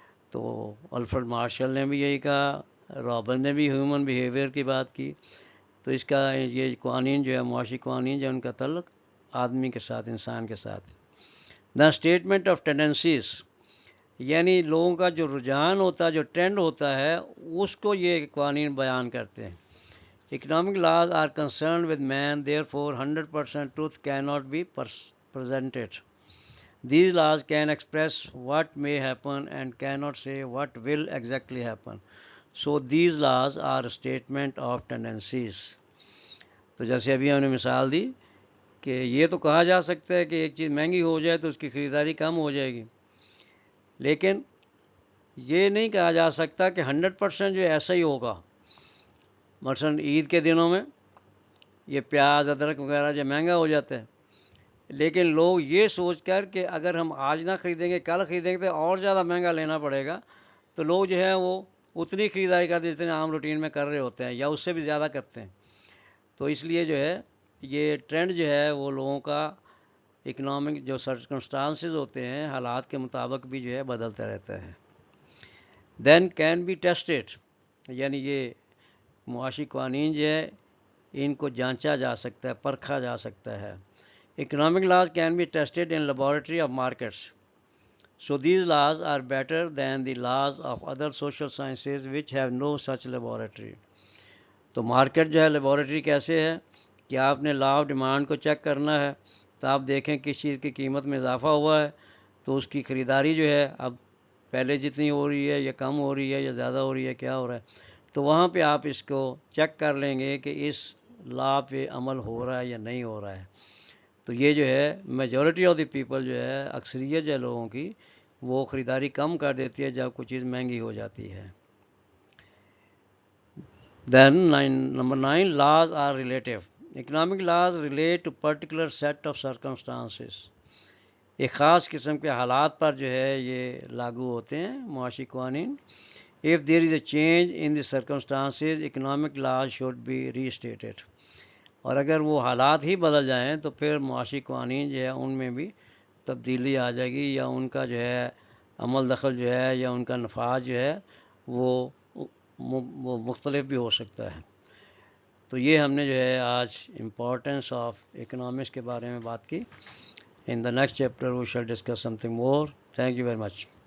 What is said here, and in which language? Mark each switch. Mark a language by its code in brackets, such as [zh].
[ur] تو Alfred martial نے بھی یہی کہا، رابن نے بھی ہیومن بیہیویئر کی بات کی. تو اس کا یہ قوانین جو ہے معاشی قوانین جو ہے ان کا تعلق آدمی کے ساتھ، انسان کے ساتھ. [en] The statement of tendencies. [ur] یعنی لوگوں کا جو رجحان ہوتا ہے، جو ٹرینڈ ہوتا ہے، اس کو یہ قوانین بیان کرتے ہیں. [en] Economic laws are concerned with man, therefore 100% truth cannot be presented. These laws can express what may happen and cannot say what will exactly happen. So these laws are a statement of tendencies. [ur] تو جیسے ابھی ہم نے مثال دی کہ یہ تو کہا جا سکتا ہے کہ ایک چیز مہنگی ہو جائے تو اس کی خریداری کم ہو جائے گی، لیکن یہ نہیں کہا جا سکتا کہ 100% جو ایسا ہی ہوگا. مثلاً عید کے دنوں میں یہ پیاز، ادرک وغیرہ جو مہنگا ہو جاتا ہے، لیکن لوگ یہ سوچ کر کہ اگر ہم آج نہ خریدیں گے کل خریدیں گے تو اور زیادہ مہنگا لینا پڑے گا، تو لوگ جو ہے وہ اتنی خریداری کرتے جتنے عام روٹین میں کر رہے ہوتے ہیں یا اس سے بھی زیادہ کرتے ہیں. تو اس لیے جو ہے یہ ٹرینڈ جو ہے وہ لوگوں کا اکنامک جو سرکمسٹانسز ہوتے ہیں حالات کے مطابق بھی جو ہے بدلتا رہتا ہے. [en] Then can be tested. [ur] یعنی یہ معاشی قوانین جو ہے ان کو جانچا جا سکتا ہے، پرکھا جا سکتا ہے. [en] Economic laws can be tested in laboratory of markets. So these laws are better than the laws of other social sciences which have no such laboratory. [ur] تو مارکیٹ جو ہے لیبارٹری کیسے ہے کہ آپ نے لا آف ڈیمانڈ کو check کرنا ہے تو آپ دیکھیں کس چیز کی قیمت میں اضافہ ہوا ہے تو اس کی خریداری جو ہے اب پہلے جتنی ہو رہی ہے یا کم ہو رہی ہے یا زیادہ ہو رہی ہے، کیا ہو رہا ہے. تو وہاں پہ آپ اس کو چیک کر لیں گے کہ اس لا پہ عمل ہو رہا ہے یا نہیں ہو رہا ہے. تو یہ جو ہے [en] majority of the people [ur] جو ہے اکثریت جو ہے لوگوں کی وہ خریداری کم کر دیتی ہے جب کوئی چیز مہنگی ہو جاتی ہے. [en] Then number 9 laws are relative. Economic laws relate to particular set of circumstances. [ur] ایک خاص قسم کے حالات پر جو ہے یہ لاگو ہوتے ہیں معاشی قوانین. [en] If there is a change in the circumstances, economic laws should be restated. [ur] اور اگر وہ حالات ہی بدل جائیں تو پھر معاشی قوانین جو ہے ان میں بھی تبدیلی آ جائے گی یا ان کا جو ہے عمل دخل جو ہے یا ان کا نفاذ جو ہے وہ مختلف بھی ہو سکتا ہے. تو یہ ہم نے جو ہے آج امپورٹنس آف اکنامکس کے بارے میں بات کی. [en] In the next chapter we shall discuss something more. Thank you very much.